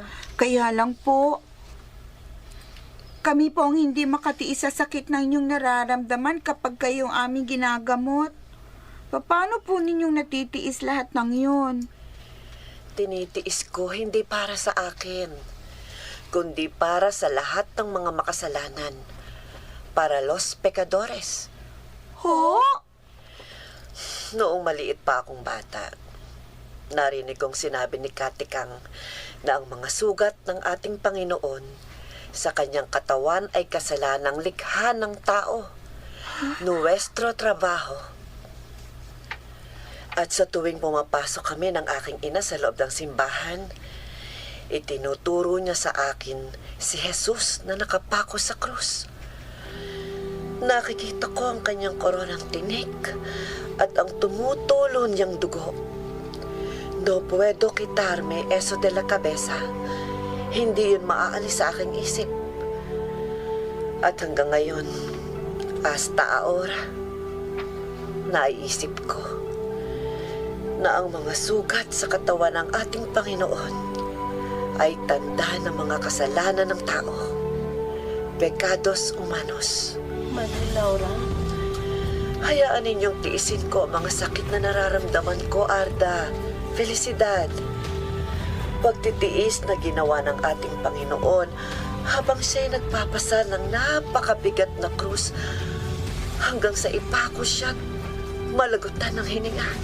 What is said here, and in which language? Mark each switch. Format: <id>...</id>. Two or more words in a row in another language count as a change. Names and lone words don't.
<tl>Kaya lang po, kami po ang hindi makatiis sa sakit na inyong nararamdaman kapag kayong aming ginagamot. Paano po ninyong natitiis lahat ng yun? Tinitiis ko hindi para sa akin, kundi para sa lahat ng mga makasalanan.</tl> <es>Para los pecadores.</es> <tl>Ho? Noong maliit pa akong bata, narinig kong sinabi ni Katikang na ang mga sugat ng ating Panginoon sa kanyang katawan ay kasalanang likha ng tao.</tl> <es>Nuestro trabajo.</es> <tl>At sa tuwing pumapasok kami ng aking ina sa loob ng simbahan, itinuturo niya sa akin si Jesus na nakapako sa krus. Nakikita ko ang kanyang koronang tinik at ang tumutulo niyang dugo.</tl> <es>No puedo quitarme eso de la cabeza.</es> <tl>Hindi yun maaalis sa aking isip. At hanggang ngayon,</tl> <es>hasta ahora,</es> <tl>naiisip ko na ang mga sugat sa katawan ng ating Panginoon ay tanda ng mga kasalanan ng tao.</tl> <es>Pecados humanos. Madre Laura?</es> <tl>Hayaan ninyong tiisin ko ang mga sakit na nararamdaman ko, Arda. Felicidad. Pagtitiis na ginawa ng ating Panginoon habang siya'y nagpapasa ng napakabigat na krus hanggang sa ipako siya at malagutan ng hininga.</tl>